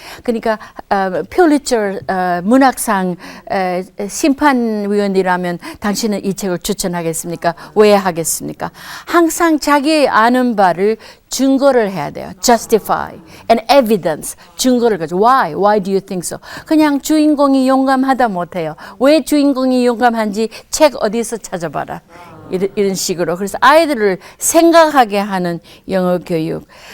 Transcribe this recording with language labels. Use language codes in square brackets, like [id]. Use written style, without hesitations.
[ko] 그러니까 퓰리처 문학상 심판위원이라면 당신은 이 책을 추천하겠습니까? 왜 하겠습니까? 항상 자기 아는 바를 증거를 해야 돼요. [en] justify and evidence. [ko] 증거를 가지고 [en] why do you think so? [ko] 그냥 주인공이 용감하다 못해요. 왜 주인공이 용감한지 책 어디서 찾아봐라. 이런 식으로. 그래서 아이들을 생각하게 하는 영어 교육.